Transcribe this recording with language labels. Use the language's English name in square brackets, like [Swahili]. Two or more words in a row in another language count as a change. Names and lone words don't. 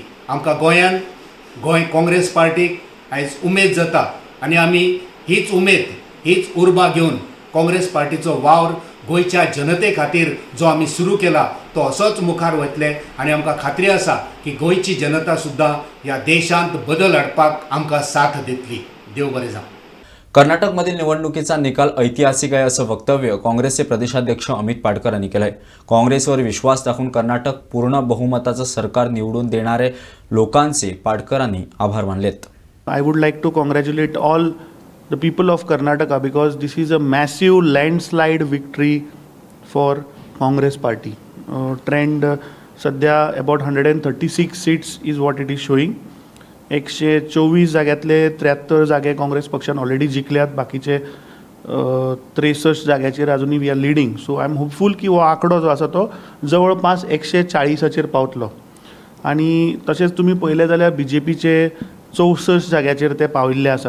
[Konkani] आमकां गोंयांत गोंय काँग्रेस पार्टीक आयज उमेद जाता आनी आमी हीच उमेद, हीच उर्बा घेवन काँग्रेस पार्टीचो वावर गोंयच्या जनते खातीर जो आमी सुरू केला तो असोच मुखार वतले आनी आमकां खात्री आसा की गोंयची जनता सुद्दां ह्या देशांत बदल हाडपाक आमकां साथ दितली. देव बरें जावं. [Marathi] कर्नाटकमधील निवडणुकीचा निकाल ऐतिहासिक आहे असं वक्तव्य काँग्रेसचे प्रदेशाध्यक्ष अमित पाटकर यांनी केलं आहे. काँग्रेसवर विश्वास दाखवून कर्नाटक पूर्ण बहुमताचं सरकार निवडून देणारे लोकांचे पाटकरांनी आभार मानलेत. [English] I would like to congratulate all the people of Karnataka because this is a massive landslide victory for Congress party. Trend सध्या about 136 seats is what it is showing. [Konkani] 124 जाग्यातले 73 जागे काँग्रेस पक्षान ऑलरेडी जिखल्यात. बाकीचे 63 जाग्याचेर अजूनही [English] we are leading. so I am hopeful [Konkani] की हो आंकडो जो आसा तो जवळपास 140 पावतलो. आणि तशेंच तुमी पळयलें जाल्यार BJPचे 64 जाग्याचेर ते पाविल्ले आसात.